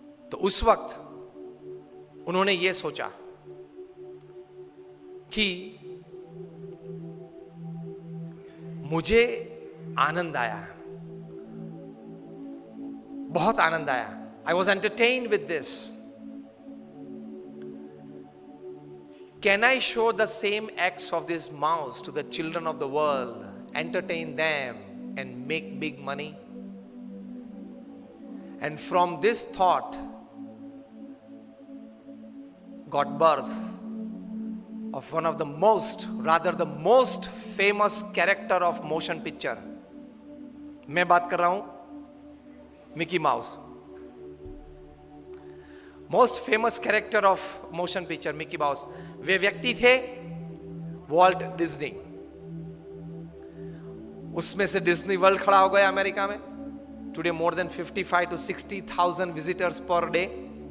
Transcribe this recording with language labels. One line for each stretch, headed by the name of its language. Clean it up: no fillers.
Hindi: तो उस वक्त उन्होंने ये सोचा कि मुझे आनंद आया, बहुत आनंद आया।
English: I was entertained with this. Can I show the same acts of this mouse to the children of the world, entertain them and make big money? And from this thought got birth of one of the most, rather the most famous character of motion picture.
Hindi: मैं बात कर रहा हूं Mickey mouse.
English: most famous character of motion picture
Hindi: Mickey mouse. वे व्यक्ति थे Walt Disney. उसमें से Disney world खड़ा हो गया अमेरिका में।
English: Today more than 55 to 60,000 visitors per day.